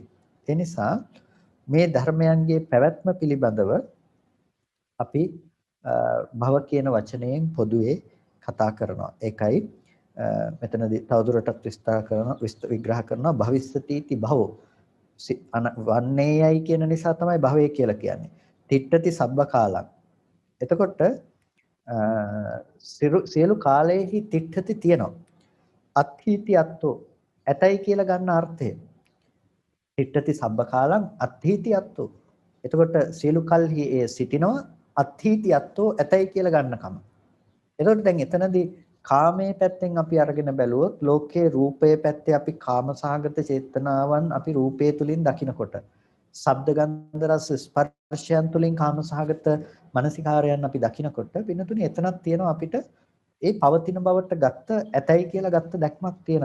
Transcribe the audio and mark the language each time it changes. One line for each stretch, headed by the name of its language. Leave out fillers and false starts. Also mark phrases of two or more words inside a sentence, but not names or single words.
Sinhala: ඒ නිසා මේ ධර්මයන්ගේ පැවැත්ම පිළිබඳව අපි භව කියන වචනයෙන් පොදුවේ කතා කරනවා. ඒකයි මෙතනදී තවදුරටත් විග්‍රහ කරනවා
Pali: භවිස්සතිති භවෝ
Sinhala: වන්නේයයි කියන නිසා තමයි භවය කියලා කියන්නේ.
Pali: තිට්ඨති සබ්බ කාලං.
Sinhala: එතකොට සියලු කාලයේහි තිට්ඨති තියෙනවා.
Pali: අත්ථීති අත්තෝ
Sinhala: ඇතයි කියලා ගන්න අර්ථය.
Pali: තිට්ඨති සබ්බ කාලං අත්ථීති අත්තෝ.
Sinhala: එතකොට සියලු කල්හි ඒ සිටිනවා
Pali: අත්ථීති අත්තෝ
Sinhala: ඇතයි කියලා ගන්නකම. එතකොට දැන් එතනදී කාමයේ පැත්තෙන් අපි අරගෙන බැලුවොත් ලෝකයේ රූපයේ පැත්තේ අපි කාමසහගත චේතනාවන් අපි රූපයේ තුලින් දකිනකොට ශබ්ද ගන්ධ රස ස්පර්ශයන් තුලින් කාමසහගත මානසිකාරයන් අපි දකිනකොට වෙනතුනේ එතනක් තියෙනවා අපිට ඒ පවතින බවට ගත්ත ඇතයි කියලා ගත්ත දැක්මක් තියෙනවා.